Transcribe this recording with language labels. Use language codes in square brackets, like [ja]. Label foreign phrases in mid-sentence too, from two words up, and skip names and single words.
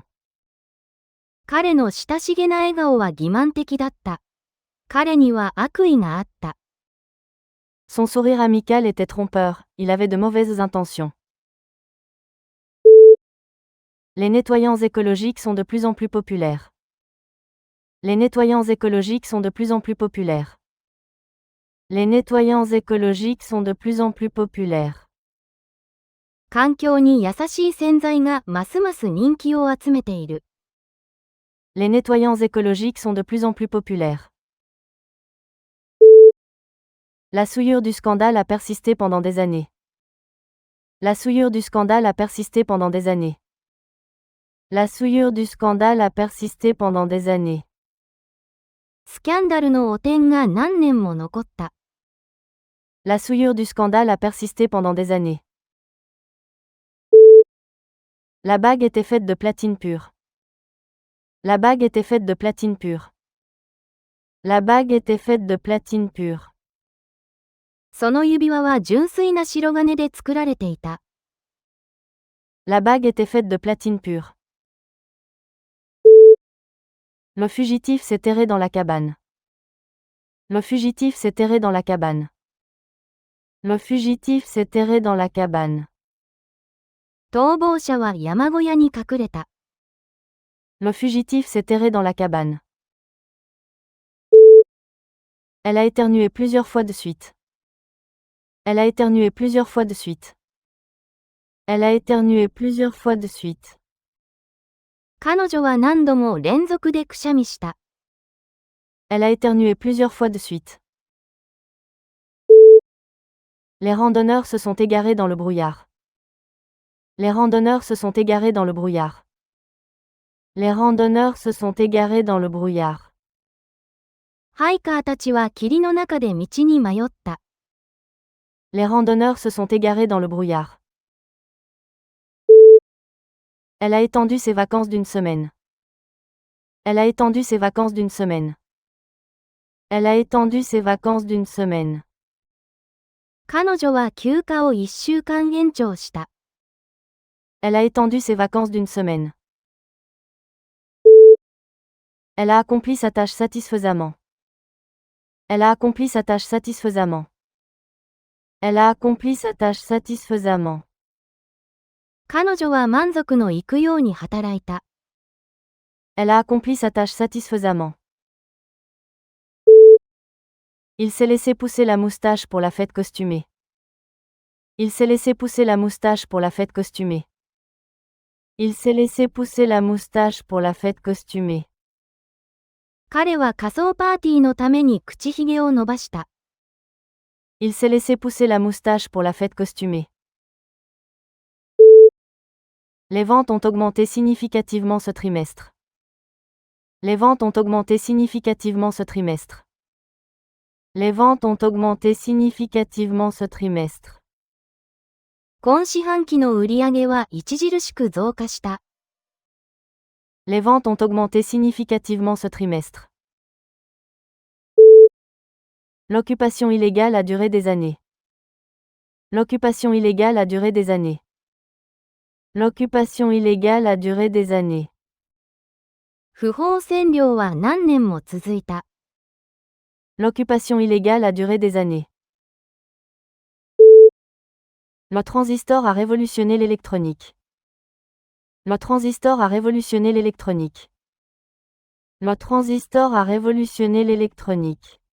[ja] 彼の親しげな笑顔は欺瞞的だった。彼には悪意があった。 [fr] Son sourire amical était trompeur, il avait de mauvaises intentions. Les nettoyants écologiques sont de plus en plus populaires. Les nettoyants écologiques sont de plus en plus populaires. Les nettoyants écologiques sont de plus en plus populaires. [ja] 環境に優しい洗剤がますます人気を集めている。 [fr] Les nettoyants écologiques sont de plus en plus populaires. La souillure du scandale a persisté pendant des années. La souillure du scandale a persisté pendant des années. La souillure du scandale a persisté pendant des années. [ja] スキャンダルの汚点が何年も残った。 [fr] La souillure du scandale a persisté pendant des années. La bague était faite de platine pure. La bague était faite de platine pure. La bague était faite de platine pure. [ja] その指輪は純粋な白金で作られていた。 [fr] La bague était faite de platine pure. Le fugitif s'est terré dans la cabane. Le fugitif s'est terré dans la cabane. Le fugitif s'est terré dans la cabane. [ja] 逃亡者は山小屋に隠れた。 [fr] Le fugitif s'est terré dans la cabane. Elle a éternué plusieurs fois de suite. Elle a éternué plusieurs fois de suite. Elle a éternué plusieurs fois de suite. [ja] 彼女は何度も連続でくしゃみした。 [fr] Elle a éternué plusieurs fois de suite. Les randonneurs se sont égarés dans le brouillard. Les randonneurs se sont égarés dans le brouillard. Les randonneurs se sont égarés dans le brouillard. [ja] ハイカーたちは霧の中で道に迷った。 [fr] Les randonneurs se sont égarés dans le brouillard. Elle a étendu ses vacances d'une semaine. Elle a étendu ses vacances d'une semaine. Elle a étendu ses vacances d'une semaine. [ja] 彼女は休暇を1週間延長した。 [fr] Elle a étendu ses vacances d'une semaine. Elle a accompli sa tâche satisfaisamment. Elle a accompli sa tâche satisfaisamment. Elle a accompli sa tâche satisfaisamment. [ja] 彼女は満足のいくように働いた。 [fr] Elle a accompli sa tâche satisfaisamment. Il s'est laissé pousser la moustache pour la fête costumée. Il s'est laissé pousser la moustache pour la fête costumée. Il s'est laissé pousser la moustache pour la fête costumée. [ja] 彼は仮装パーティーのために口ひげを伸ばした。 [fr] Il s'est laissé pousser la moustache pour la fête costumée. Les ventes ont augmenté significativement ce trimestre. Les ventes ont augmenté significativement ce trimestre. Les ventes ont augmenté significativement ce trimestre. [ja] 今四半期の売り上げは著しく増加した。 [fr] Les ventes ont augmenté significativement ce trimestre. L'occupation illégale a duré des années. L'occupation illégale a duré des années. L'occupation illégale a duré des années. [ja] 不法占領は何年も続いた。 [fr] L'occupation illégale a duré des années. Le transistor a révolutionné l'électronique. Le transistor a révolutionné l'électronique. Le transistor a révolutionné l'électronique.